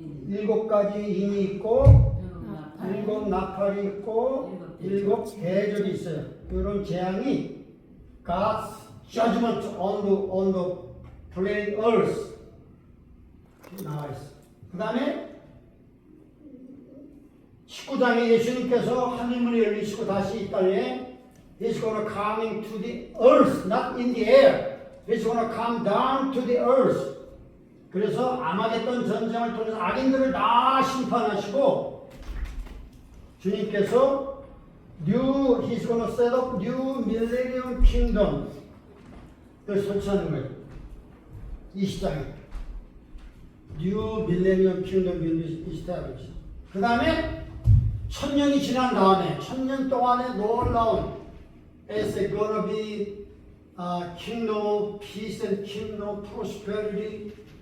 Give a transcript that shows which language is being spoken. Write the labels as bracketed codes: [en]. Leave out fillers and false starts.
[ko] 7가지 인이 있고 7 나팔이 있고 7 계절이 있어요. 이런 재앙이 [en] God's judgment on the planet Earth [ko] 나와 있어. 그 다음에 19장에 예수님께서 하늘문이 열리시고 다시 이 땅에 [en] He's gonna coming to the earth, not in the air. He's gonna come down to the earth. [ko] 그래서 아마겟돈 전쟁을 통해서 악인들을 다 심판하시고 주님께서 [en] He's gonna set up new millennium kingdom. [ko] 를 설치하는 거예요. 20장에 [en] New Millennium Kingdom will be established. [ko] 그 다음에 1000년이 지난 다음에 1000년 동안의 놀라운 [en] It's gonna be kingdom of peace and kingdom of prosperity.